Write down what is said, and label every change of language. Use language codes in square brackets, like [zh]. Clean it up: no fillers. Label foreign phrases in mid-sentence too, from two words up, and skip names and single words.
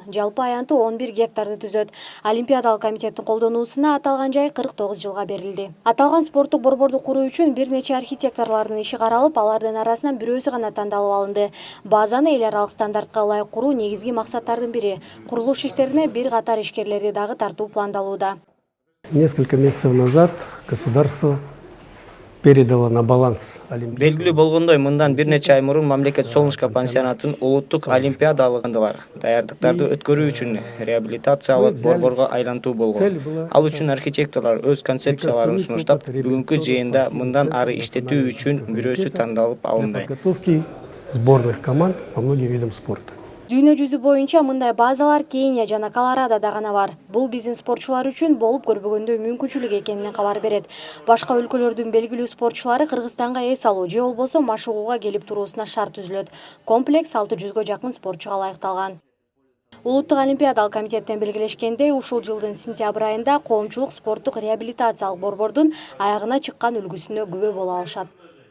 [ky] Жалпы аянты 11 гектарды түзөт. Олимпиадалык комитеттин колдонуусуна аталган жай 49 жылга берилди. Аталган спорттук борборду куруу үчүн бир нече архитекторлордун иши каралып, алардын арасынан бирөөсү гана тандалып алынды. Базаны эл аралык стандартка ылайык куруу негизги максаттардын бири. Курулуш иштерине бир катар ишкерлерди дагы тартуу пландалууда. [ru] Несколько месяцев назад государство передало на баланс Олимпийского. [ky] Белгилүү болгондой, мындан бир нече ай мурун мамлекет Солнышко пансионатын улуттук олимпиадалык даярдыктарды өткөрүү үчүн реабилитациялык борборго айлантуу болгон. Ал үчүн архитекторлор өз концепцияларын сунуштап, бүгүнкү жыйында мындан ары иштетүү үчүн бирөөсү тандалып алынды. [ru] Подготовки сборных команд по многим видам спорта. [ky] Дүйнө жүзү боюнча мындай базалар Кения жана Колорадода гана бар. Бул биздин спортчулар үчүн болуп көрбөгөндөй мүмкүнчүлүк экенин кабар берет. Башка өлкөлөрдүн белгилүү спортчулары Кыргызстанга эс алуу же болбосо машыгууга келип туруусуна шарт түзүлөт. Комплекс 600гө жакын спортчуга ылайыкталган. Улуттук олимпиадалык комитеттен белгилешкендей, ушул жылдын сентябрь айында коомчулук спорттук реабилитациялык борбордун аягына чыккан үлгүсүнө күбө боло алышат.